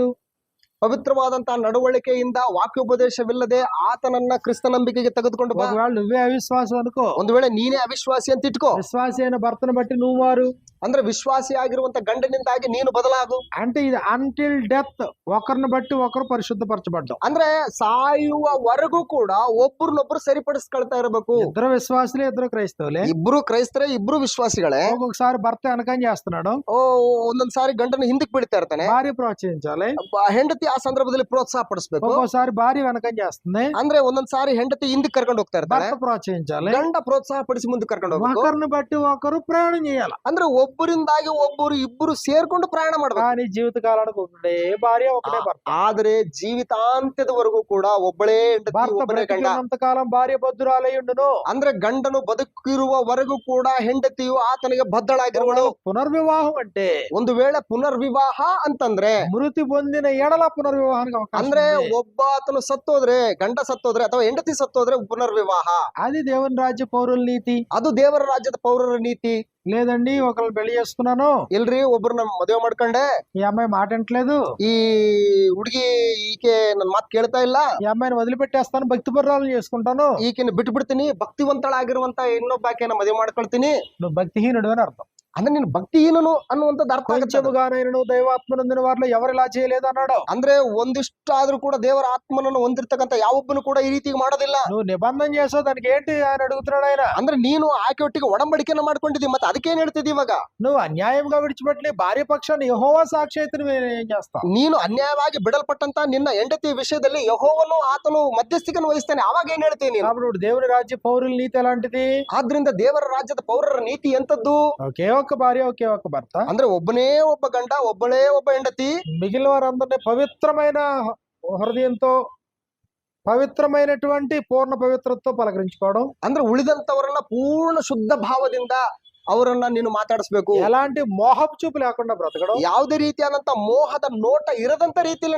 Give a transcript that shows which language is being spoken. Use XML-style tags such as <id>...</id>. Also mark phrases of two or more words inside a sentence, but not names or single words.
<kn>ಪವಿತ್ರವಾದಂತಹ ನಡವಳಿಕೆಯಿಂದ ವಾಕ್ಯೋಪದೇಶವಿಲ್ಲದೆ ಆತನನ್ನ ಕ್ರಿಸ್ತ ನಂಬಿಕೆಗೆ ತೆಗೆದುಕೊಂಡು ಬಾ.</kn> <te>ఒకవేళ నువ్వే అవిశ్వాసం అనుకో,</te> <kn>ಒಂದು ವೇಳೆ ನೀನೇ ಅವಿಶ್ವಾಸಿ ಅಂತ ಇಟ್ಕೋ,</kn> <te>విశ్వాసి అయిన భర్తను బట్టి నువ్వు మారు.</te> <kn>ಅಂದ್ರೆ ವಿಶ್ವಾಸಿ ಆಗಿರುವಂತ ಗಂಡನಿಂದಾಗಿ ನೀನು ಬದಲಾಗು.</kn> <te>అంటే ఇది</te> <en>until death,</en> <te>ఒకరిని బట్టి ఒకరు పరిశుద్ధపరచబడ్డం.</te> <kn>ಅಂದ್ರೆ ಸಾಯುವವರೆಗೂ ಕೂಡ ಒಬ್ಬರನ್ನೊಬ್ರು ಸರಿಪಡಿಸ್ಕೊಳ್ತಾ ಇರಬೇಕು.</kn> <te>ఇద్దరు విశ్వాసులే, ఇద్దరు క్రైస్తవులే,</te> <kn>ಇಬ್ರು ಕ್ರೈಸ್ತರೇ, ಇಬ್ರು ವಿಶ್ವಾಸಿಗಳೇ.</kn> <te>ఒక్కొక్కసారి భర్త వెనకం చేస్తున్నాడు,</te> <kn>ಒಂದೊಂದ್ ಸಾರಿ ಗಂಡನ ಹಿಂದಕ್ಕೆ ಬಿಡ್ತಾ ಇರ್ತಾನೆ,</kn> <te>భార్య ప్రోత్సహించాలి.</te> <kn>ಹೆಂಡತಿ ಆ ಸಂದರ್ಭದಲ್ಲಿ ಪ್ರೋತ್ಸಾಹ ಪಡಿಸ್ಬೇಕು.</kn> <te>ఒక్కోసారి భార్య వెనకం చేస్తుంది,</te> <kn>ಅಂದ್ರೆ ಒಂದೊಂದ್ ಸಾರಿ ಹೆಂಡತಿ ಹಿಂದಕ್ಕೆ ಕರ್ಕೊಂಡು ಹೋಗ್ತಾ ಇರ್ತಾಳೆ,</kn> <te>భర్త ప్రోత్సహించాలి.</te> <kn>ಗಂಡ ಪ್ರೋತ್ಸಾಹ ಪಡಿಸಿ ಮುಂದೆ ಕರ್ಕೊಂಡು ಹೋಗ್ಬೇಕು.</kn> <te>ఒకరిని బట్టి ఒకరు ప్రయాణం చేయాలి.</te> <kn>ಅಂದ್ರೆ ಒಬ್ಬರಿಂದಾಗಿ ಒಬ್ಬರು ಇಬ್ಬರು ಸೇರ್ಕೊಂಡು ಪ್ರಯಾಣ ಮಾಡ್ಬೇಕು.</kn> <te>కానీ జీవిత కాలానికి ఒకటే భార్య ఒకటే భర్త.</te> <kn>ಆದ್ರೆ ಜೀವಿತಾಂತ್ಯದವರೆಗೂ ಕೂಡ ಒಬ್ಬಳೇ ಹೆಂಡತಿ,</kn> <te>భర్త</te> <kn>ಒಬ್ಬಳೇ ಗಂಡ.</kn> <te>బ్రతికినంత కాలం భార్య బద్దురాలై ఉండును.</te> <kn>ಅಂದ್ರೆ ಗಂಡನು ಬದುಕಿರುವವರೆಗೂ ಕೂಡ ಹೆಂಡತಿಯು ಆತನಿಗೆ ಬದ್ಧಳಾಗಿರುವಳು.</kn> <te>పునర్వివాహం అంటే</te> <kn>ಒಂದು ವೇಳೆ ಪುನರ್ವಿವಾಹ ಅಂತಂದ್ರೆ,</kn> <te>మృతి పొందిన ఎడల పునర్వివాహానికి అవకాశం</te> <kn>ಅಂದ್ರೆ</kn> <te>ఉంది.</te> <kn>ಒಬ್ಬ ಆತನು ಸತ್ತೋದ್ರೆ, ಗಂಡ ಸತ್ತೋದ್ರೆ ಅಥವಾ ಹೆಂಡತಿ ಸತ್ತೋದ್ರೆ ಪುನರ್ವಿವಾಹ.</kn> <te>అది దేవుని రాజ్య పౌరుల నీతి.</te> <kn>ಅದು ದೇವರ ರಾಜ್ಯದ ಪೌರರ ನೀತಿ.</kn> <te>లేదండి ఒకళ్ళు పెళ్లి చేసుకున్నాను,</te> <kn>ಇಲ್ರಿ ಒಬ್ರನ್ನ ಮದುವೆ ಮಾಡ್ಕೊಂಡೆ,</kn> <te>ఈ అమ్మాయి మాట వింటలేదు,</te> <kn>ಈ ಹುಡುಗಿ ಈಕೆ ನನ್ ಮಾತು ಕೇಳ್ತಾ ಇಲ್ಲ,</kn> <te>ఈ అమ్మాయిని వదిలిపెట్టేస్తాను, భక్తి పర్రాలను చేసుకుంటాను,</te> <kn>ಈಕೆನ ಬಿಟ್ಟು ಬಿಡ್ತೀನಿ, ಭಕ್ತಿವಂತಳಾಗಿರುವಂತ ಇನ್ನೊಬ್ಬ ಆಕೆನ ಮದುವೆ ಮಾಡ್ಕೊಳ್ತೀನಿ.</kn> <te>నువ్వు భక్తిహీనుడు అని అర్థం.</te> <kn>ಅಂದ್ರೆ ನೀನು ಭಕ್ತಿಹೀನನು ಅನ್ನುವಂಥದ್ದು ಅರ್ಥ ಆಗುತ್ತೆ.</kn> <te>కొంచెముగానైనను దైవాత్మనందిన వారిలో ఎవరు ఇలా చేయలేదు అన్నాడు.</te> <kn>ಅಂದ್ರೆ ಒಂದಿಷ್ಟು ಆದ್ರೂ ಕೂಡ ದೇವರ ಆತ್ಮನನ್ನು ಹೊಂದಿರ್ತಕ್ಕಂಥ ಯಾವೊಬ್ಬನು ಕೂಡ ಈ ರೀತಿ ಮಾಡೋದಿಲ್ಲ.</kn> <te>నువ్వు నిబంధన చేసావు, దానికి ఏంటి ఆయన అడుగుతున్నాడు ఆయన.</te> <kn>ಅಂದ್ರೆ ನೀನು ಆಕೆ ಒಟ್ಟಿಗೆ ಒಡಂಬಡಿಕೆಯನ್ನು ಮಾಡ್ಕೊಂಡಿದ್ದೀವಿ, ಮತ್ತೆ ಅದಕ್ಕೇನ್ ಹೇಳ್ತಿದ್ದಿ ಇವಾಗ?</kn> <te>నువ్వు అన్యాయంగా విడిచిపెట్టి భార్య పక్షాన్ని యెహోవా సాక్షి అయితే నువ్వేం చేస్తావు?</te> <kn>ನೀನು ಅನ್ಯಾಯವಾಗಿ ಬಿಡಲ್ಪಟ್ಟಂತ ನಿನ್ನ ಹೆಂಡತಿ ವಿಷಯದಲ್ಲಿ ಯೆಹೋವನು ಆತನು ಮಧ್ಯಸ್ಥಿಕೆಯನ್ನು ವಹಿಸ್ತಾನೆ, ಅವಾಗ ಏನ್ ಹೇಳ್ತೀನಿ ನೀನು?</kn> <te>కాబట్టి దేవుని రాజ్య పౌరుల నీతి ఎలాంటిది?</te> <kn>ಆದ್ರಿಂದ ದೇವರ ರಾಜ್ಯದ ಪೌರರ ನೀತಿ ಎಂತದ್ದು?</kn> <te>ఒకే ఒక్క భార్య, ఒకే ఒక్క భర్త,</te> <kn>ಅಂದ್ರೆ ಒಬ್ಬನೇ ಒಬ್ಬ ಗಂಡ, ಒಬ್ಬಳೇ ಒಬ್ಬ ಹೆಂಡತಿ,</kn> <te>మిగిలిన వారందరినీ పవిత్రమైన హృదయంతో, పవిత్రమైనటువంటి పూర్ణ పవిత్రతతో పలకరించుకోవడం.</te> <kn>ಅಂದ್ರೆ ಉಳಿದಂತವರನ್ನ ಪೂರ್ಣ ಶುದ್ಧ ಭಾವದಿಂದ ಅವರನ್ನ ನೀನು ಮಾತಾಡಿಸ್ಬೇಕು.</kn> <te>ఎలాంటి మోహపు చూపు లేకుండా బ్రతకడం,</te> <kn>ಯಾವುದೇ ರೀತಿಯಾದಂತ ಮೋಹದ ನೋಟ ಇರದಂತ ರೀತಿಯಲ್ಲಿ</kn>